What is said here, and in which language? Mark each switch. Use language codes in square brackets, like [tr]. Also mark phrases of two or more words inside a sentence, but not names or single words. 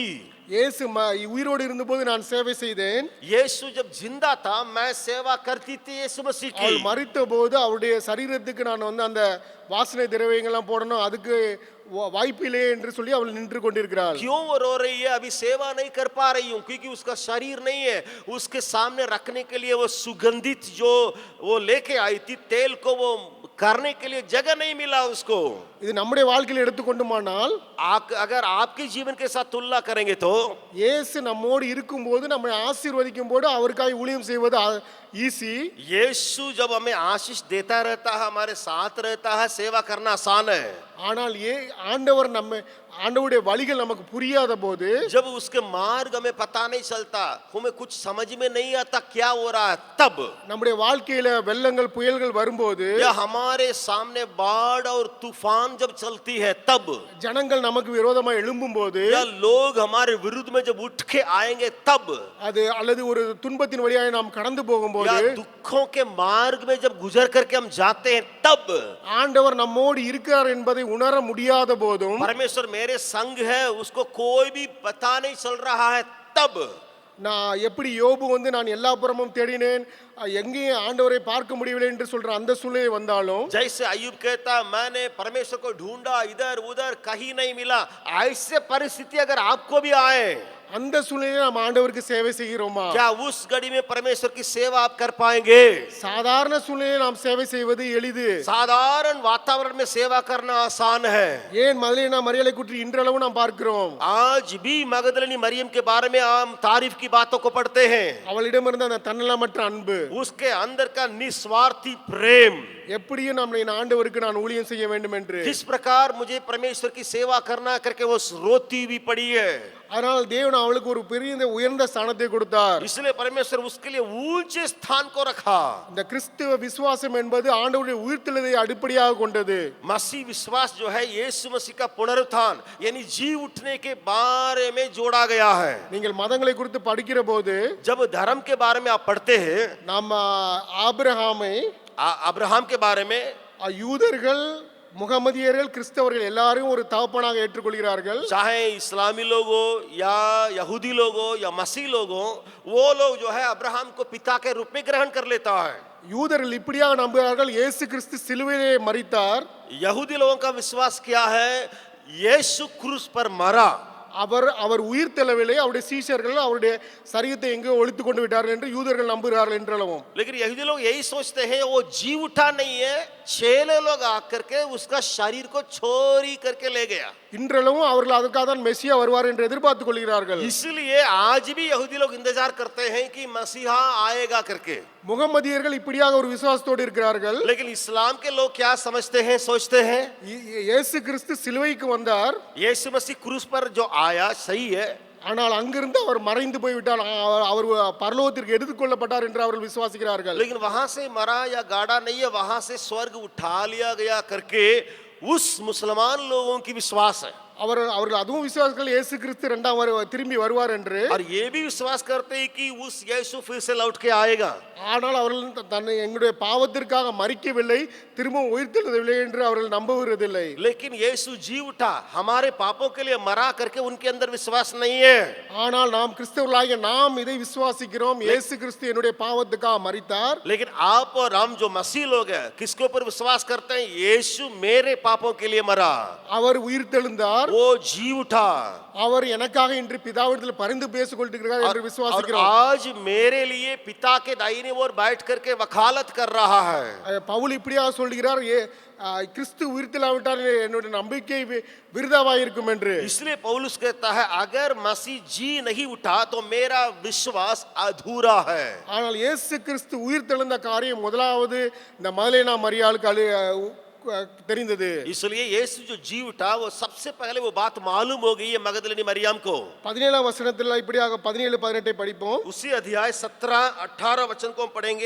[ta] இயேசு உயிரோடு இருந்தபோது நான் சேவை செய்தேன். [hi] यीशु जब जिंदा था मैं सेवा करती थी यीशु मसीह की। [ta] அவள் மரித்த போது அவருடைய சரீரத்துக்கு நான் அந்த வாசனை திரவியங்கள்லாம் போடணும், அதுக்கு வாய்ப்பில்லை என்று சொல்லி அவள் நின்று கொண்டிருக்கிறாள். [hi] क्यों वो रो रही है? अभी सेवा नहीं कर पा रही हूं क्योंकि उसका शरीर नहीं है, उसके सामने रखने के लिए वो सुगंधित जो वो लेके आई थी तेल को वो करने के लिए जगह नहीं मिला उसको। [ta] இது நம்முடைய வாழ்க்கையில் எடுத்துக்கொண்டுமானால் [hi] अगर आपके जीवन के साथ तुलना करेंगे तो [ta] இயேசு நம்மோடு இருக்கும்போது நம்மை ஆசீர்வதிக்கும் போது அவருக்காக ஊழியம் செய்வது ஈஸி. [hi] यीशु जब हमें आशीष देता रहता है, हमारे साथ रहता है, सेवा करना आसान है। [ta] ஆனால் ஆண்டவருடைய வழிகள் நமக்கு புரியாத போது [hi] जब उसके मार्ग हमें पता नहीं चलता, हमें कुछ समझ में नहीं आता क्या हो रहा है, तब [ta] நம்முடைய வாழ்க்கையில வெள்ளங்கள் புயல்கள் வரும்போது [hi] या हमारे सामने बाढ़ और तूफान जब चलती है तब [ta] ஜனங்கள் நமக்கு விரோதமா எழும்பும் போது [hi] या लोग हमारे विरुद्ध में जब उठ के आएंगे तब [ta] அது அல்லது ஒரு துன்பத்தின் வழியாக நாம் கடந்து போகும்போது [hi] या दुखों के मार्ग में जब गुजर करके हम जाते हैं तब [ta] ஆண்டவர் நம்மோடு இருக்கிறார் என்பதை உணர முடியாத போதும் [hi] परमेश्वर मेरे संग है उसको कोई भी पता नहीं चल रहा है तब [ta] நான் எப்படி யோபு நான் எல்லா புறமும் தேடினேன் எங்கேயும் ஆண்டவரை பார்க்க முடியவில்லை என்று சொல்ற அந்த சூழ்நிலை வந்தாலும் [hi] जैसे अय्यूब कहता मैंने परमेश्वर को ढूंढा इधर उधर कहीं नहीं मिला, ऐसे परिस्थिति अगर आपको भी आए [ta] அந்த சூழ்நிலையில் நாம் ஆண்டவருக்கு சேவை செய்கிறோமா? [hi] क्या उस घड़ी में परमेश्वर की सेवा आप कर पाएंगे? [ta] சாதாரண சூழ்நிலையில் நாம் சேவை செய்வது எளிது. [hi] साधारण वातावरण में सेवा करना आसान है। [ta] ஏன் மதலேனா மரியாளை குறித்து இன்றளவும் நாம் பார்க்கிறோம். [hi] आज भी मगदलिनी मरियम के बारे में हम तारीफ की बातों को पढ़ते हैं। [ta] அவளிடம் இருந்த அந்த தன்னலமற்ற அன்பு, [hi] उसके अंदर का निस्वार्थी प्रेम, [ta] எப்படியும் நம்மை ஆண்டவருக்கு நான் ஊழியம் செய்ய வேண்டும் என்று [hi] किस प्रकार मुझे परमेश्वर की सेवा करना करके वो रोती भी पड़ी है। [ta] அதனால் தேவன் அவளுக்கு ஒரு பெரிய உயர்ந்த ஸ்தானத்தை கொடுத்தார். [hi] इसलिए परमेश्वर उसके लिए ऊंचे स्थान को रखा। [ta] இந்த கிறிஸ்தவ விசுவாசம் என்பது ஆண்டவருடைய உயிர்த்தெழுதலை அடிப்படையாக கொண்டது. [hi] मसीह विश्वास जो है यीशु मसीह का पुनरुत्थान यानी जी उठने के बारे में जोड़ा गया है। [ta] நீங்கள் மதங்களை குறித்து படிக்கிற போது [hi] जब धर्म के बारे में आप पढ़ते हैं, [ta] நாம் [hi] अब्राहम के बारे में [ta] யூதர்கள் முகமதியர்கள் கிறிஸ்தவர்கள் எல்லாரும் ஒரு தகப்பனாக ஏற்றுக்கொள்கிறார்கள். [hi] चाहे इस्लामी लोग हो या यहूदी लोग हो या मसीह लोग हो, वो लोग जो है अब्राहम को पिता के रूप में ग्रहण कर लेता है। [ta] யூதர்கள் இப்படியாக நம்புகிறார்கள் இயேசு கிறிஸ்து சிலுவையிலே மரித்தார். [hi] यहूदी लोगों का विश्वास क्या है? यीशु क्रूस पर मरा [ta] அவர் உயிர் தெள்ளவில்லை, அவருடைய சீஷர்கள் அவருடைய சரீரத்தை எங்கோ ஒழித்து கொண்டு விட்டார்கள் என்று யூதர்கள் நம்புகிறார்கள் என்றளவும். [hi] लेकिन यहूदी लोग यही सोचते हैं वो जी उठा नहीं है, चेले लोग आकर के उसका शरीर को चोरी करके ले गया. [ta] இன்றளவும் அவர்கள் அதற்காக தான் மெசியா வருவார் என்று எதிர்பார்த்துக் கொள்கிறார்கள். [hi] इसलिए आज भी यहूदी लोग इंतजार करते हैं कि मसीहा आएगा करके. [ta] முகமதியர்கள் இப்படியாக ஒரு விசுவாசத்தோடு இருக்கிறார்கள். [hi] लेकिन इस्लाम के लोग क्या समझते हैं, सोचते हैं [ta] இயேசு கிறிஸ்து சிலுவைக்கு வந்தார், [hi] यीशु मसीह क्रूस पर जो आया सही है, [ta] ஆனால் அங்கிருந்து அவர் மறைந்து போய்விட்டார், அவர் பரலோகத்திற்கு எடுத்துக்கொள்ளப்பட்டார் என்று அவர்கள் விசுவாசிக்கிறார்கள். [hi] लेकिन वहां से मरा या गाड़ा नहीं है, वहां से स्वर्ग उठा लिया गया करके उस मुसलमान लोगों की विश्वास है. [ta] அவர்கள் அதுவும் விசுவாசிகள் இயேசு கிறிஸ்து திரும்பி வருவார் என்று. [hi] और ये भी विश्वास करते हैं कि उस यीशु फिर से लौट के आएगा. [ta] ஆனால் அவர்கள் தன்னை எங்களுடைய பாவத்திற்காக மரிக்கவில்லை, திரும்பவும் உயிர்த்தெழுதவில்லை என்று அவர்கள் நம்புவதில்லை. [hi] लेकिन यीशु जी उठा, हमारे पापों के लिए मरा करके उनके अंदर विश्वास नहीं है. [ta] ஆனால் நாம் கிறிஸ்தவர்களாகிய நாம் இதை விசுவாசிக்கிறோம், இயேசு கிறிஸ்து என்னுடைய பாவத்துக்காக மரித்தார். [hi] लेकिन आप और हम जो मसीह लोग हैं, किसके ऊपर विश्वास करते हैं? यीशु मेरे पापों के लिए मरा, [ta] அவர் உயிர்த்தெழுந்தார், [hi] वो जी उठा, [ta] அவர் எனக்காக இன்று பிதாவிடத்தில் பரிந்து பேசிக் கொண்டிருக்கிறார் என்று [hi] और [ta] விசுவாசிக்கிறோம். [hi] आज मेरे लिए पिता के दाहिने ओर बैठ करके वकालत कर रहा है. [ta] பவுல் இப்படியாக சொல்கிறார், கிறிஸ்து உயிர்த்தெழாவிட்டால் என்னுடைய நம்பிக்கை விருதாவாக இருக்கும் என்று. [hi] इसलिए पौलुस कहता है अगर मसीह जी नहीं उठा तो मेरा विश्वास अधूरा है. [ta] ஆனால் இயேசு கிறிஸ்து உயிர்த்தெழுந்த காரியம் முதலாவது இந்த மதலேனா மரியாளுக்கு தெரிந்தது. [hi] इसलिए यीशु जो जी उठा वो सबसे पहले वो बात मालूम हो गई है मगदलिनी मरियम को. [ta] 17 वचனத்தில் இப்படியாக 17 18 படிப்போம். [hi] उसी अध्याय 17 18 वचन को हम पढ़ेंगे.